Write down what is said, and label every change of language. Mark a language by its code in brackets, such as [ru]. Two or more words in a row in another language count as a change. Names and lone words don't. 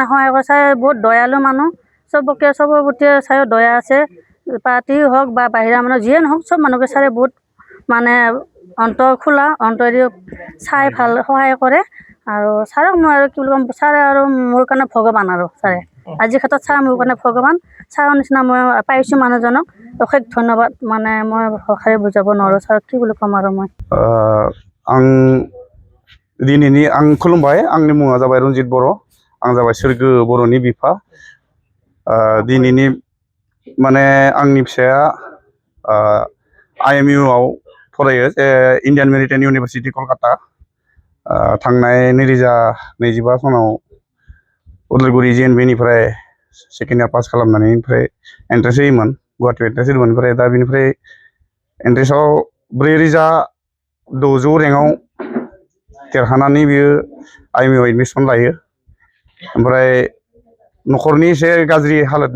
[as] সহায় কৰে ছাৰে বহুত দয়ালু মানুহ চবৰ প্ৰতি ছাৰৰ দয়া আছে পাৰ্টি হওক বা বাহিৰা মানুহ যিয়ে নহওক চব মানুহকে ছাৰে বহুত মানে অন্তৰ খোলা অন্তৰেদি চাই ভাল সহায় কৰে আৰু ছাৰক মই আৰু কি বুলি ক'ম ছাৰে আৰু মোৰ কাৰণে ভগৱান আৰু ছাৰে আজিৰ ক্ষেত্ৰত ছাৰ মোৰ কাৰণে ভগৱান ছাৰৰ নিচিনা মই পাইছোঁ মানুহজনক অশেষ ধন্যবাদ মানে মই ভাষাৰে বুজাব নোৱাৰোঁ ছাৰক কি বুলি ক'ম আৰু মই [brx] आं दिनैनि आं खुलुमबाय आंनि मुङा जाबाय रन्जित बर' आं जाबाय सोरगो बर'नि बिफा दिनैनि माने आंनि फिसाया IMU आव फरायो इन्डियान मेरिटाइम इउनिभारसिटि कलकाता थांनाय 2025 सनाव उदालगुरि JNV निफ्राय [en] second year pass [brx] खालामनानै ओमफ्राय एन्ट्रेन्स होयोमोन गुवाहाटियाव एन्ट्रेन्स होदोंमोन ओमफ्राय दा बिनिफ्राय एन्ट्रेन्सआव 4600 रेंकआव देरहानानै बियो IMU आव एडमिसन लायो ओमफ्राय न'खरनि एसे गाज्रि हालोदनि